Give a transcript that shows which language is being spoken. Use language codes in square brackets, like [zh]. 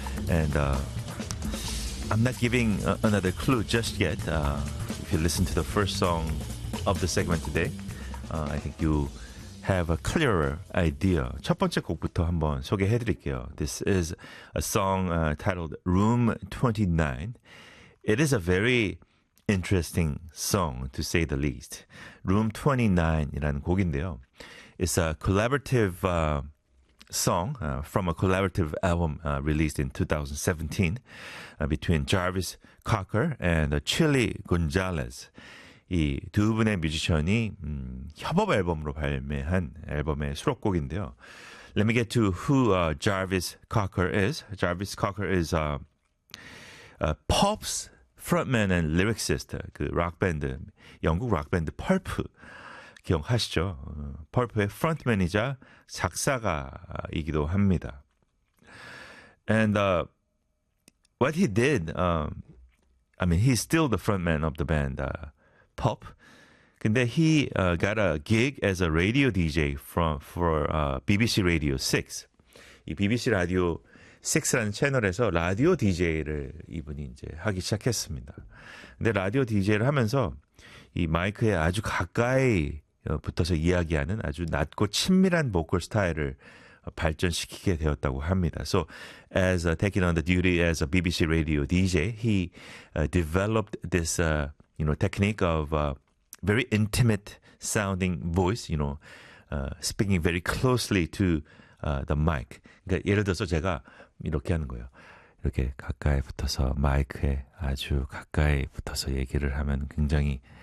[en] And I'm not giving another clue just yet. If you listen to the first song of the segment today, I think you have a clearer idea. [ko] 첫 번째 곡부터 한번 소개해 드릴게요. [en] This is a song titled Room 29. It is a very interesting song, to say the least. [ko] Room 29이라는 곡인데요. [en] It's a collaborative song from a collaborative album released in 2017 between Jarvis Cocker and Chilly Gonzalez. [ko] 이 두 분의 뮤지션이 협업 앨범으로 발매한 앨범의 수록곡인데요. [en] Let me get to who Jarvis Cocker is. Jarvis Cocker is Pulp's frontman and lyricist. [ko] 그 rock band, 영국 rock band Pulp 기억하시죠? Pulp의 frontman이자 작사가이기도 합니다. [en] And what he did, I mean, he's still the frontman of the band. Pop, 근데 he got a gig as a radio DJ for BBC Radio 6. [ko] 이 BBC Radio 6라는 채널에서 라디오 DJ를 이분이 이제 하기 시작했습니다. 근데 라디오 DJ를 하면서 이 마이크에 아주 가까이 붙어서 이야기하는 아주 낮고 친밀한 보컬 스타일을 발전시키게 되었다고 합니다. [en] So as taking on the duty as a BBC Radio DJ, he developed this technique of very intimate sounding voice, speaking very closely to the mic. [ko] 그러니까 예를 들어서 제가 이렇게 하는 거예요. 이렇게 가까이 붙어서 마이크에 아주 가까이 붙어서 얘기를 하면 굉장히